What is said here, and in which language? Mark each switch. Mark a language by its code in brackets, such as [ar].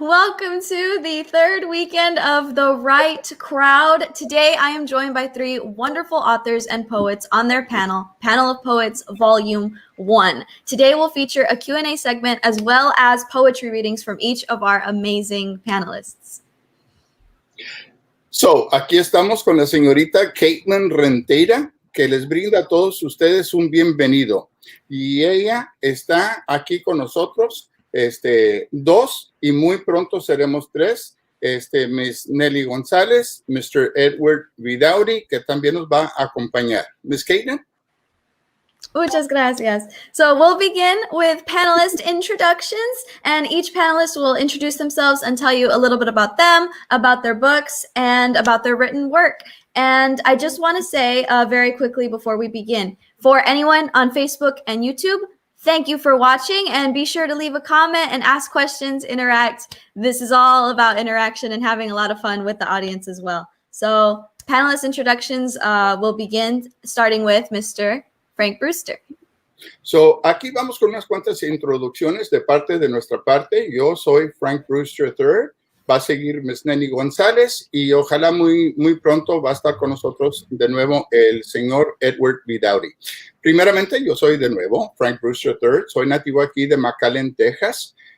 [en] Welcome to the third weekend of The Right Crowd. Today, I am joined by three wonderful authors and poets on their Panel of Poets, Volume 1. Today, we'll feature a Q&A segment as well as poetry readings from each of our amazing panelists. [es] So, aquí estamos con la señorita Katelynn Rentería, que les brinda a todos ustedes un bienvenido. Y ella está aquí con nosotros. Dos, y muy pronto seremos tres, Miss Nely Gonzalez, Mr. Edward Vidauri, que también nos va a acompañar. [en] Miss Katelynn? [es] Muchas gracias. [en] So we'll begin with panelist introductions, and each panelist will introduce themselves and tell you a little bit about them, about their books, and about their written work. And I just want to say very quickly before we begin, for anyone on Facebook and YouTube, thank you for watching, and be sure to leave a comment and ask questions, interact. This is all about interaction and having a lot of fun with the audience as well. So panelist introductions will begin starting with Mr. Frank Brewster. [es] So, aquí vamos con unas cuantas introducciones de parte de nuestra parte. Yo soy Frank Brewster III. Va a seguir Miss Nely Gonzalez y ojalá muy pronto va a estar con nosotros de nuevo el señor Edward Vidauri. Primeramente, yo soy de nuevo Frank Brewster III. Soy nativo aquí de McAllen, Texas.